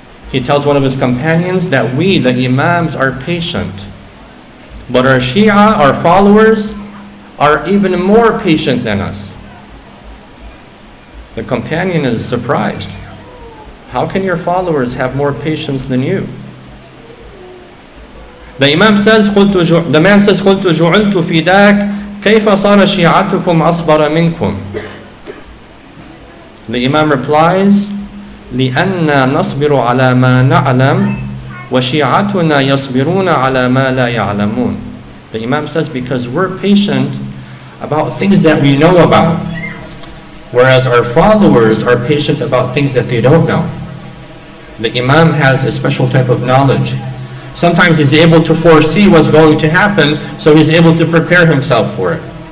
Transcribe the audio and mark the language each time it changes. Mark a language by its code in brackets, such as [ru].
[en] He tells one of his companions that we, the Imams, are patient, but our Shia, our followers, are even more patient than us. The companion is surprised. How can your followers have more patience than you? The Imam says, the man says, [ar] قُلْتُ جُعِلْتُ فِدَاكَ كيف صار شيعتكم أصبر منكم? [en] The Imam replies, [ar] لأننا نصبر على ما نعلم وشيعتنا يصبرون على ما لا يعلمون. [en] The Imam says, because we're patient about things that we know about, whereas our followers are patient about things that they don't know. The Imam has a special type of knowledge. Sometimes he's able to foresee what's going to happen, so he's able to prepare himself for it.